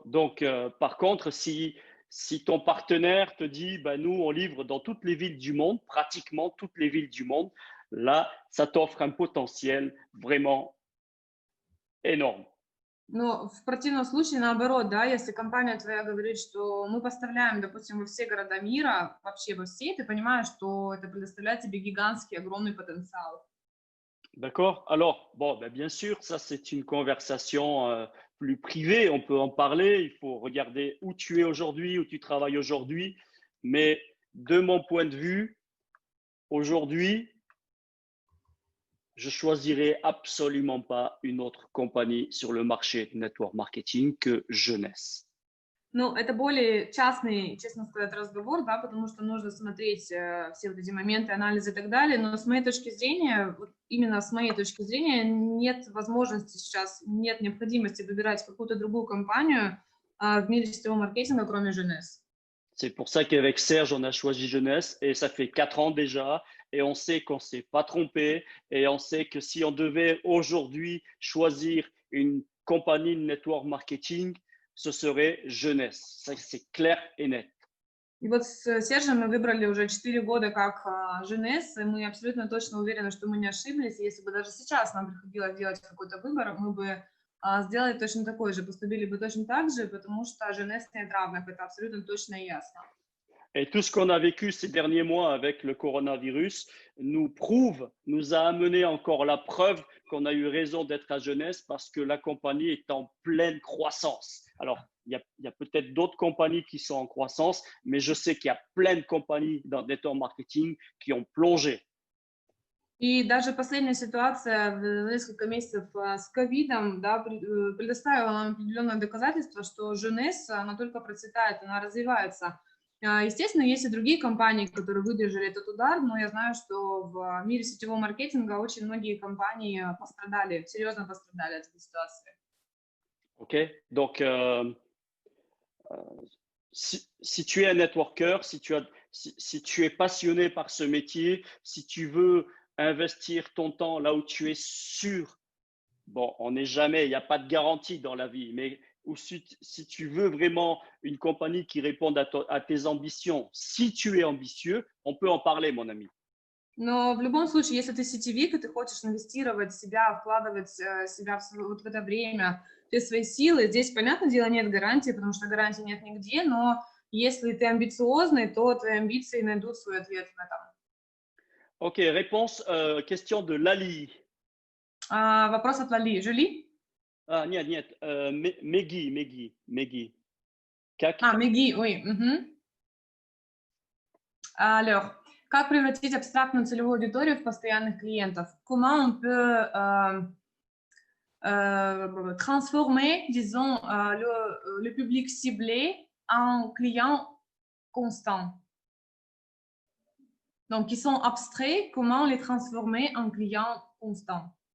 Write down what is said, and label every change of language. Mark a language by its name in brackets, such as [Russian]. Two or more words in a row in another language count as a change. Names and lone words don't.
[French] Donc, par contre, si ton partenaire te dit, ben, nous, on livre dans toutes les villes du monde, pratiquement toutes les villes du monde, là, ça t'offre un potentiel vraiment énorme. [Russian] Но в противном случае, наоборот, да, если компания твоя говорит, что мы поставляем, допустим, во все города мира, вообще во все, ты понимаешь, что это предоставляет тебе гигантский, огромный потенциал. [French] D'accord. Alors, bon, ben, bien sûr, ça, c'est une conversation plus privée. On peut en parler. Il faut regarder où tu es aujourd'hui, où tu travailles aujourd'hui. Mais de mon point de vue, aujourd'hui, je choisirai absolument pas une autre compagnie sur le marché de [English] network marketing [French] que Jeunesse. [Russian] Ну, это более частный, честно сказать, разговор, да, потому что нужно смотреть все вот эти моменты, анализы и так далее, но с моей точки зрения, вот именно с моей точки zrения, нет возможности сейчас, нет необходимости выбирать какую-то другую компанию в мире сетевого маркетинга, кроме Jeunesse. [French] C'est pour ça qu'avec Serge, on a choisi Jeunesse et ça fait 4 ans déjà et on sait qu'on ne s'est pas trompé et on sait que si on devait aujourd'hui choisir une compagnie de [English] network marketing, [French] ce serait Jeunesse. Ça, c'est clair et net. [Russian] И вот с Сержем мы выбрали уже 4 года как Jeunesse, и мы абсолютно точно уверены, что мы не ошиблись. Если бы даже сейчас нам приходилось делать какой-то выбор, мы бы сделали точно такой же, поступили бы точно так же, потому что Jeunesse нет равных, это абсолютно точно и ясно. [French] Et tout ce qu'on a vécu ces derniers mois avec le coronavirus nous a amené encore la preuve qu'on a eu raison d'être à Jeunesse parce que la compagnie est en pleine croissance. Alors, il y a peut-être d'autres compagnies qui sont en croissance, mais je sais qu'il y a plein de compagnies dans le [English] network marketing [French] qui ont plongé. [Russian] И даже последняя ситуация в несколько месяцев с ковидом, да, предоставила нам определенное доказательство, что Женес, она только процветает, она развивается. Естественно, есть и другие компании, которые выдержали этот удар, но я знаю, что в мире сетевого маркетинга очень многие компании пострадали, серьезно пострадали от этой ситуации. [French] OK? Donc, si tu es un networker, si tu es passionné par ce métier, si tu veux investir ton temps là où tu es sûr, bon, on n'est jamais, il n'y a pas de garantie dans la vie, mais si tu veux vraiment une compagnie qui réponde à tes ambitions, si tu es ambitieux, on peut en parler, mon ami. [Russian] Но в любом случае, если ты сетевик, и ты хочешь инвестировать в себя, вкладывать себя вот в это время, все свои силы, здесь, понятное дело, нет гарантии, потому что гарантии нет нигде, но если ты амбициозный, то твои амбиции найдут свой ответ в этом. [French] OK, réponse, question de Lali. [Russian] Вопрос от Лали. Жюли? Нет, Меги. Как? Меги, ой. Alors, как превратить абстрактную целевую аудиторию в постоянных клиентов? [French] Comment on peut transformer, disons, le public ciblé en client constant. Donc, ils sont abstraits, comment les transformer en clients constants?